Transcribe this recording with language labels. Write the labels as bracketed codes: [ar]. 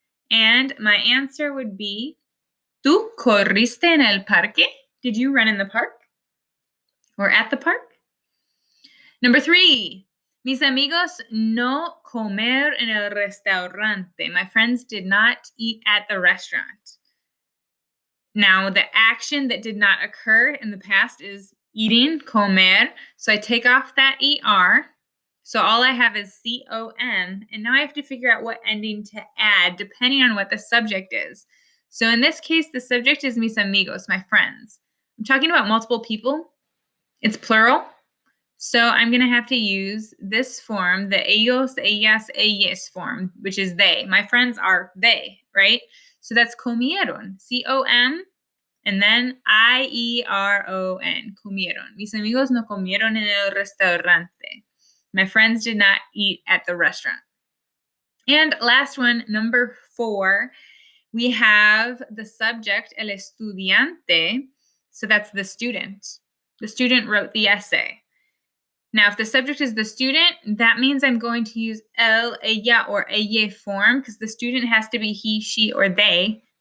[en] And my answer would be, [es] ¿Tú corriste en el parque? [en] Did you run in the park? Or at the park? Number three, [es] mis amigos no comer en el restaurante. [en] My friends did not eat at the restaurant. Now, the action that did not occur in the past is eating, comer. So I take off that ER. So all I have is COM. And now I have to figure out what ending to add depending on what the subject is. So in this case, the subject is [es] mis amigos, [en] my friends. I'm talking about multiple people. It's plural. So I'm going to have to use this form, the ellos, ellas, ellas form, which is they. My friends are they, right? So that's comieron, COM, and then IERON, comieron. [es] Mis amigos no comieron en el restaurante. [en] My friends did not eat at the restaurant. And last one, number four, we have the subject, el estudiante. So that's the student. The student wrote the essay. Now, if the subject is the student, that means I'm going to use él, ella, or ella form because the student has to be he, she, or they.